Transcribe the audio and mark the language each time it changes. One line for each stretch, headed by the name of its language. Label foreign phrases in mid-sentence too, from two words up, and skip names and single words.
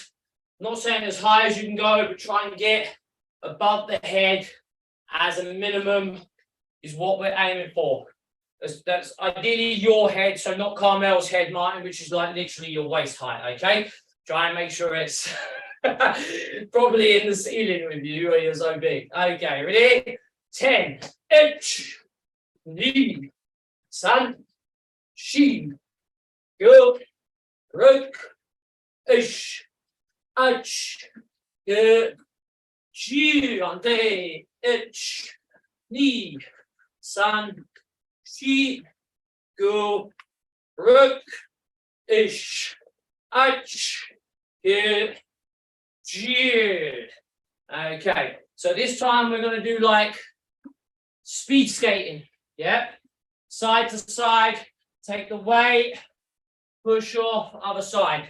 English: Not saying as high as you can go, but try and get above the head as a minimum is what we're aiming for. That's ideally your head, so not Carmel's head, Martin, which is like literally your waist height, okay? Try and make sure it's probably in the ceiling with you or you're so big. Okay, ready? 10, ich,
Japanese: に、さん、し、ご, ろく、しち, はち、じゅう, on day, ich, に、さん、し、ご, ろく、しち, はち、じゅう.
English: Okay, so this time we're going to do like speed skating. Yeah, side to side, take the weight, push off, other side.